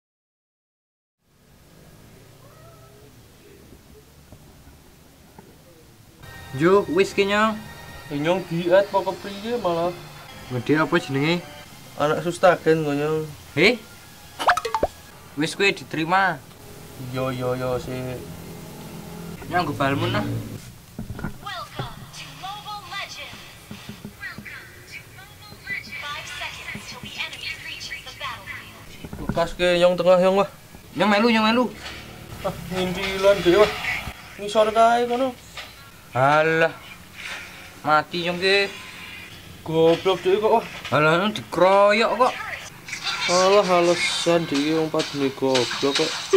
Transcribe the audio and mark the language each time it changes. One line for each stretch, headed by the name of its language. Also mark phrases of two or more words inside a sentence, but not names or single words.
Javanese: Jo, wis ki nyong. Nyong diet apa kepriye malah Gede apa jenenge? anak sustagen kok nyong. Wis kuwi diterima. Yo sih. Nyong go balmu nah.
English: Welcome to Mobile Legends. Welcome to Mobile Legends. 5 seconds till the enemy reaches the battlefield.
Javanese: Lekas ke nyong tengah nyong wah. Nyong melu. Ah, ngindilan dhewe wah. Ngisor kae kono. Alah. Mati nyong ki. Goblok dhewe kok wah. Alah dikeroyok kok. Alah alasan dhewe wong padune goblok kok.